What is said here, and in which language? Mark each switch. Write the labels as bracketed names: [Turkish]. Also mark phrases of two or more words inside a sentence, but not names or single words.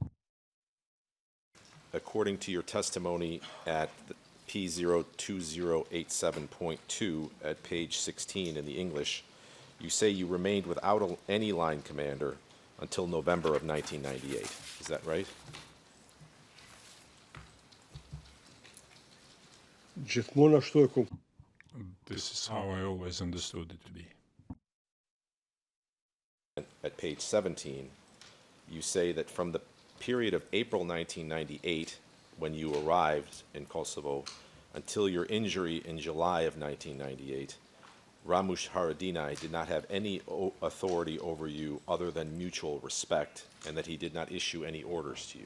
[English] According to your testimony at P02087.2 at page 16 in the English, you say you remained without any line commander until November of 1998. Is that right? [Albanian] Gjithmonë ashtu e kom. [English] This is how I always understood it to be. At page 17, you say that from the period of April 1998, when you arrived in Kosovo, until your injury in July of 1998, Ramush Haradinaj did not have any authority over you other than mutual respect, and that he did not issue any orders to you.